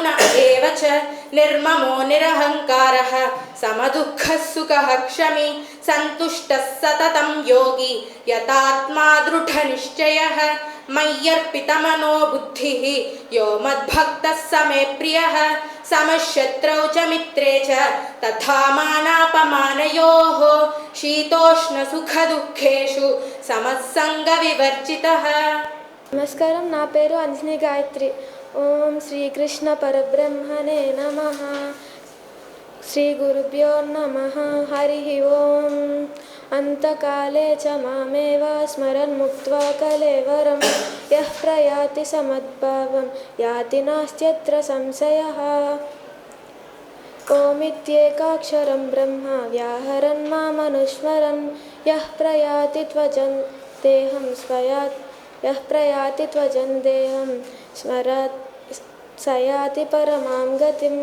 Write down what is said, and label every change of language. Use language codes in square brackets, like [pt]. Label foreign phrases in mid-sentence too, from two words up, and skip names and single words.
[sa] ఏవ చ నిర్మమో నిరహంకారః సమదుఃఖః సుఖః క్షమీ సంతుష్టः సతతం యోగి యతాత్మా దృఢనిశ్చయः మయ్యర్పితమనో బుద్ధిః యో మద్భక్తः స మే ప్రియः సమశత్రౌ చ మిత్రే చ తథా మానాపమానయోః శీతోష్ణసుఖదుఃఖేషు సమస్సంగ వివర్జితః. [te] నమస్కారం. నా పేరు అంజని గాయత్రి. [sa] ఓం శ్రీకృష్ణ పరబ్రహ్మణే నమః. श्रीगुरुभ्यो नमः। हरिः ओम्। अन्तकाले च मामेव स्मरन् मुक्त्वा कलेवरं यः प्रयाति समद्भावं याति नास्त्यत्र संशयः। ओमित्येकाक्षरं ब्रह्म व्याहरन् मामनुस्मरन् यः प्रयाति त्वजन् देहं स्मरत् स याति परमां गतिम्।